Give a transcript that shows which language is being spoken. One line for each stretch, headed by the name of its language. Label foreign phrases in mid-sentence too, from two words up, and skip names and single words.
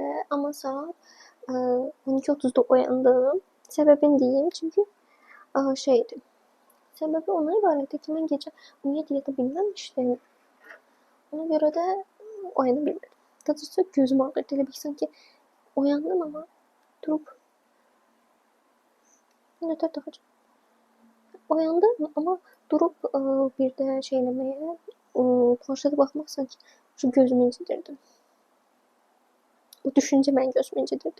Azerbaijani: Amma saat 12:30'da oyandım. Səbəbini deyim çünki şeydir. Səbəbi ona ibarətdir ki mən gecə ümumiyyətlə yata bilməmişdim. Ona görə də oyana bilmədim. Daha gözüm ağrıdı. Elə bil sanki oyandım ama durup nötər taxacağım.
Turkish: Oyandım ama durup bir de şeylemeye planşete bakmak sanki şu gözümü incidirdi. O düşünce ben gözümü incidirdi.